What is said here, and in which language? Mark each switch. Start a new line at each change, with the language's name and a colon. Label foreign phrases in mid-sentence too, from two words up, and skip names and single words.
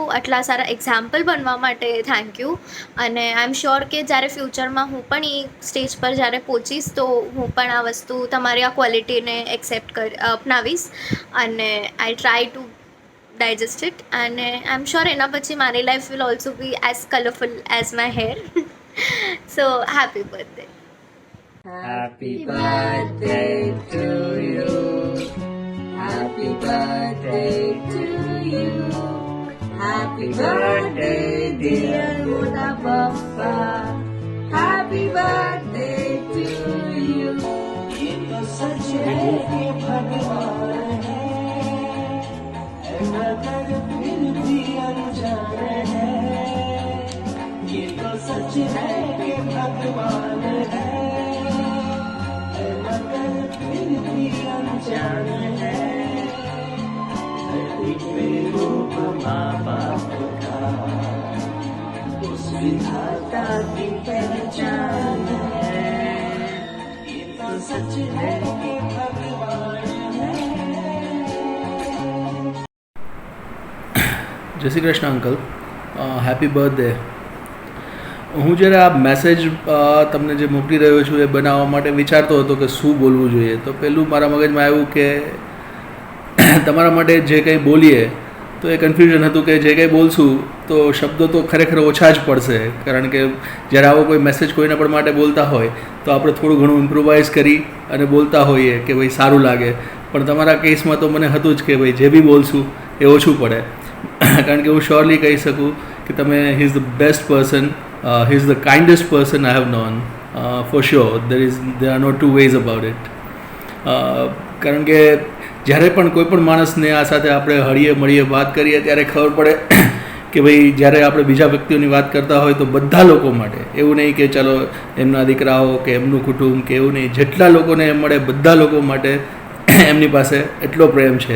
Gujarati: આટલા સારા એક્ઝામ્પલ બનવા માટે
English: thank you.
Gujarati: અને
English: I am sure
Gujarati: કે જ્યારે ફ્યુચરમાં હું પણ એ સ્ટેજ પર જ્યારે પહોંચીશ તો હું પણ આ વસ્તુ તમારી આ ક્વોલિટીને એક્સેપ્ટ અપનાવીશ અને
English: I try to digest it. અને I am sure
Gujarati: એના પછી મારી
English: life will also be as colourful as my hair. so happy birthday. Happy birthday to you. Happy birthday to you. Happy birthday dear Buddha Papa. Happy birthday to you.
Hindi: ये तो सच है कि भगवान है, मगर फिर भी अनजान है. ये तो सच है कि भगवान है, फिर भी अनजान है. रूप माँ बाप का उस विधाता की पहचान है. ये तो सच है कि भगवान है.
Gujarati: જય શ્રી કૃષ્ણ અંકલ,
English: happy birthday.
Gujarati: હું જ્યારે આ મેસેજ તમને જે મોકલી રહ્યો છું એ બનાવવા માટે વિચારતો હતો કે શું બોલવું જોઈએ, તો પહેલું મારા મગજમાં આવ્યું કે તમારા માટે જે કંઈ બોલીએ તો એ કન્ફ્યુઝન હતું કે જે કંઈ બોલશું તો શબ્દો તો ખરેખર ઓછા જ પડશે, કારણ કે જ્યારે આવો કોઈ મેસેજ કોઈના પણ માટે બોલતા હોય તો આપણે થોડું ઘણું ઇમ્પ્રોવાઇઝ કરી અને બોલતા હોઈએ કે ભાઈ સારું લાગે. પણ તમારા કેસમાં તો મને હતું જ કે ભાઈ જે બી બોલશું એ ઓછું પડે, કારણ કે હું શ્યોરલી કહી શકું કે તમે
English: he is the best person. He is the kindest person I have known, for sure. There are no two ways about it.
Gujarati: કારણ કે જ્યારે પણ કોઈ પણ માણસને આ સાથે આપણે હળીએ મળીએ વાત કરીએ ત્યારે ખબર પડે કે ભાઈ જ્યારે આપણે બીજા વ્યક્તિઓની વાત કરતા હોય તો બધા લોકો માટે, એવું નહીં કે ચાલો એમના દીકરાઓ કે એમનું કુટુંબ કે એવું નહીં, જેટલા લોકોને એમ મળે બધા લોકો માટે એમની પાસે એટલો પ્રેમ છે.